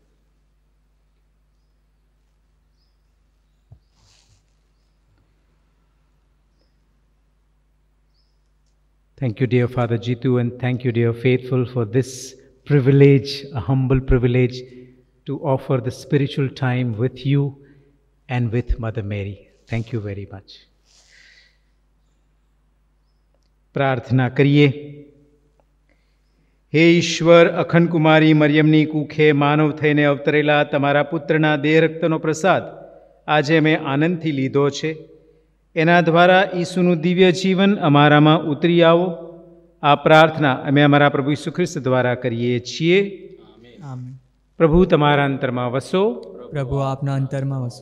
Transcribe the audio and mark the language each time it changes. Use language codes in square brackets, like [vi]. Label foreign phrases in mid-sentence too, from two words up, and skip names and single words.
[en] Thank you, dear Father Jitu, and thank you, dear faithful, for this privilege, a humble privilege, to offer the spiritual time with you and with Mother Mary. Thank you very much. [hi] प्रार्थना करिए। [gu] હે ઈશ્વર, અખંડ કુમારી મરિયમની કૂખે માનવ થઈને અવતરેલા તમારા પુત્રના દેહ રક્તનો પ્રસાદ આજે અમે આનંદથી લીધો છે। એના દ્વારા ઈસુનું દિવ્ય જીવન અમારામાં ઉતરી આવો, આ પ્રાર્થના અમે અમારા પ્રભુ ઈસુ ખ્રિસ્ત દ્વારા કરીએ છીએ। પ્રભુ તમારા અંતરમાં વસો। પ્રભુ આપના અંતરમાં વસો।